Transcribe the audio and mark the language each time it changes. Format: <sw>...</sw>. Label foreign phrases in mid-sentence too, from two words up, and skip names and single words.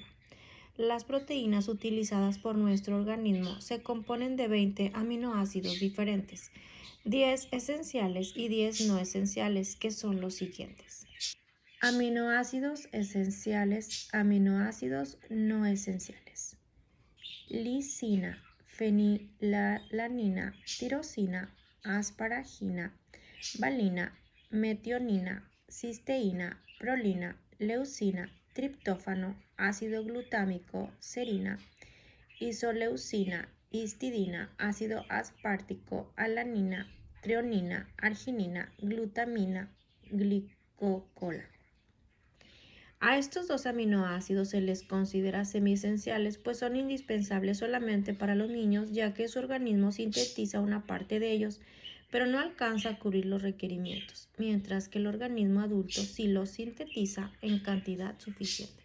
<es>Las proteínas utilizadas por nuestro organismo se componen de 20 aminoácidos diferentes, 10 esenciales y 10 no esenciales, que son los siguientes: aminoácidos esenciales, aminoácidos no esenciales: lisina, fenilalanina, tirosina, asparagina, valina, metionina, cisteína, prolina, leucina, triptófano, ácido glutámico, serina, isoleucina, histidina, ácido aspartico, alanina, treonina, arginina, glutamina, glicocola. A estos dos aminoácidos se les considera semiesenciales, pues son indispensables solamente para los niños, ya que su organismo sintetiza una parte de ellos, pero no alcanza a cubrir los requerimientos, mientras que el organismo adulto sí los sintetiza en cantidad suficiente.</es>